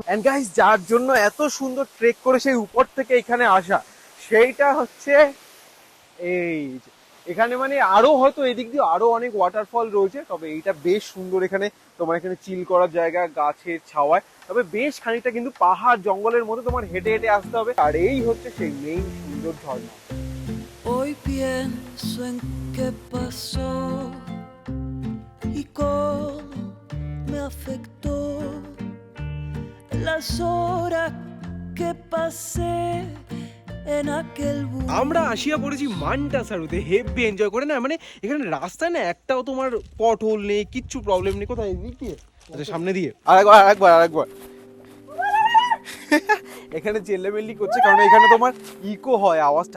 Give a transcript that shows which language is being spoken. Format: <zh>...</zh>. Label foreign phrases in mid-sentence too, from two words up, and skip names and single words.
<en>and guys,</en> <bn>যার জন্য এত সুন্দর ট্রেক করে সেই উপর থেকে এখানে আসা, সেইটা হচ্ছে এই এখানে মানে আরো হয়তো এদিক দিয়ে আরো অনেক ওয়াটারফল রয়েছে, তবে এইটা বেশ সুন্দর। এখানে তোমার এখানে চিল করার জায়গা, গাছের ছাওয়ায়, তবে বেশ খানিকটা কিন্তু পাহাড় জঙ্গলের মধ্যে তোমার হেঁটে হেঁটে আসতে হবে। আর এই হচ্ছে সেই মেইন সুন্দর ঝর্ণা।</bn> <es>Hoy pienso en qué pasó y cómo me afectó las horas que pasé en aquel bus.</es> <bn>আমরা আসিয়া পড়েছি মান্টাসারুতে,</bn> <en>heavy enjoy</en> <bn>করে না, মানে এখানে রাস্তায় না একটাও তোমার</bn> <en>pot hole</en> <bn>নেই, কিচ্ছু প্রবলেম নেই। কোথায় দিয়ে? আচ্ছা সামনে দিয়ে আরেকবার এখানে চেল্লাবেল্লি করছে কারণ এখানে তোমার ইকো হয় আওয়াজটা।</bn>